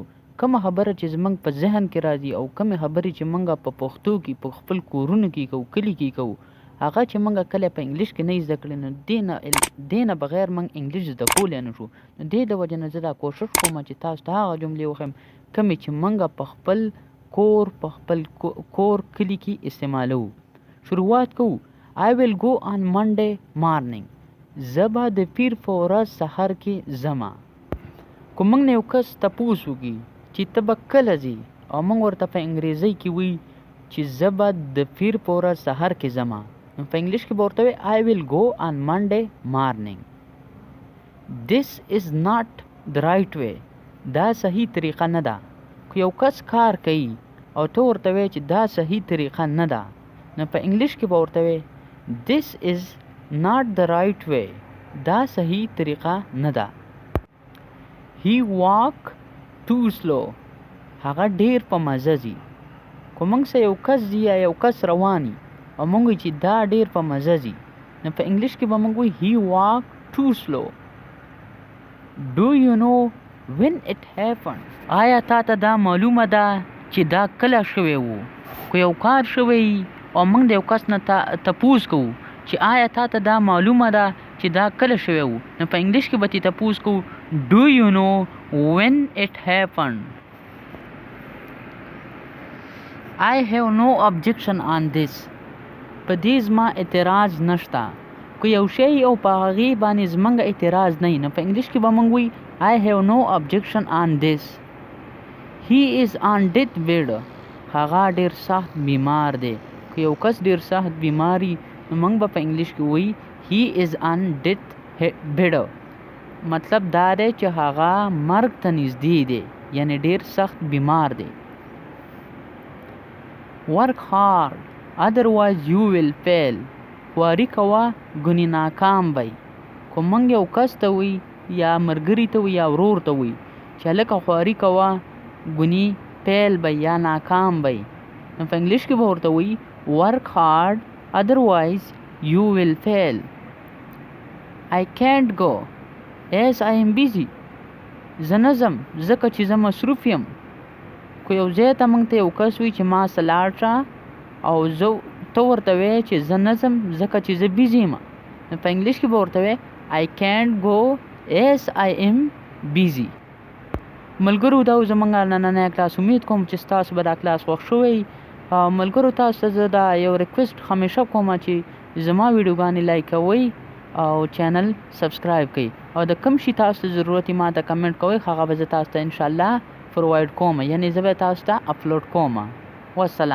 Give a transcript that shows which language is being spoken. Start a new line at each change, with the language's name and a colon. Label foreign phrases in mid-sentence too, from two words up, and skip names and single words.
Pashto: کومه خبره چې زموږ په ذهن کې راځي او کومې خبرې چې موږ په پښتو کې په خپل کورونو کې کوو، کلي کې کوو، هغه چې موږ کله په انګلیش کې نه زده کړې نو دې نه بغیر موږ انګلیش زده کولی نه شو. نو دې د وجې نه زه دا کوشش کوم چې تاسو ته هغه جملې وښیم کومې چې موږ په خپل کور کلي کې استعمالوو. شروعات کوو.
English: I will go on Monday morning.
Pashto: زه به د پیر په ورځ سهار کې ځمه. که موږ نه یو کس تپوس وکړي چې ته به کله ځې او موږ ورته په انګریزۍ کې وایي چې زه به د پیر په ورځ سهار کې ځمه، نو په انګلیش کې به ورته وایي
English: I will go on Monday morning. This is not the right way.
Pashto: دا صحیح طریقه نه ده. که یو کس کار کوي او ته ورته وایې چې دا صحیح طریقه نه ده، نو په انګلیش کې به ورته وایې
English: This is not the right way.
Pashto: دا صحیح طریقه نه ده.
English: He walk too slow.
Pashto: هغه ډیر په مزه ځي. که موږ سه یو کس ځي یا یو کس رواني او موږ وایو چې دا ډیر په مزه ځي، نو په انګلیش کې به موږ وایو
English: He walk too slow. Do you know when it happened?
Pashto: آیا تا ته دا معلومه ده چې دا کله شوی وو؟ که یو کار شوی او موږ د یو کس نه تپوس کوو چې آیا تا ته دا معلومه ده چې دا کله شوی وو، نو په انګلیش کې به ترې تپوس کوو
English: Do you know when it happened? I have no objection on this.
Pashto: په دې زما اعتراض نشته. که یو شی او په هغې باندې زموږ اعتراض نه وي، نو په انګلیش کې به موږ وایو
English: I have no objection on this. He is on death bed.
Pashto: هغه ډېر سخت بیمار دی. که یو کس ډېر سخت بیماري، نو موږ به په انګلیش کې وایو
English: He is on death bed.
Pashto: مطلب دا دی چې هغه مرګ ته نږدې دی، یعنی ډېر سخت بیمار دی.
English: Work hard, otherwise you will fail.
Pashto: خواري کوه ګنې ناکام بی. که موږ یو کس ته وی یا ملګري ته وی یا ورور ته وی چې هلکه خواري کوه ګنې فیل بی یا ناکام بی، نو په انګلیش کې به ورته وی
English: Work hard, otherwise you will fail. I can't go as I am busy.
Pashto: زه نه ځم ځکه چې زه مصروف یم. که یو ځای ته موږ ته یو کس وي چې ما سه لاړ شه او ته ورته وایې چې زه نه ځم ځکه چې زه بیزي یم، نو په انګلیش کې به ورته وایې
English: I can't go as I am busy.
Pashto: ملګرو، دا زموږ نننی کلاس. امید کوم چې ستاسو به دا کلاس خوښ شوی. ملګرو، تاسو ته زه دا یو ریکویسټ همیشه کوم چې زما ویډیوګانې لایک کوئ او
English: channel subscribe
Pashto: کړئ، او د کوم شي تاسو ته ضرورت ما ته کمنټ کوئ، هغه به زه تاسو ته انشاءالله پرووایډ کوم، یعنی زه به تاسو ته اپلوډ کوم.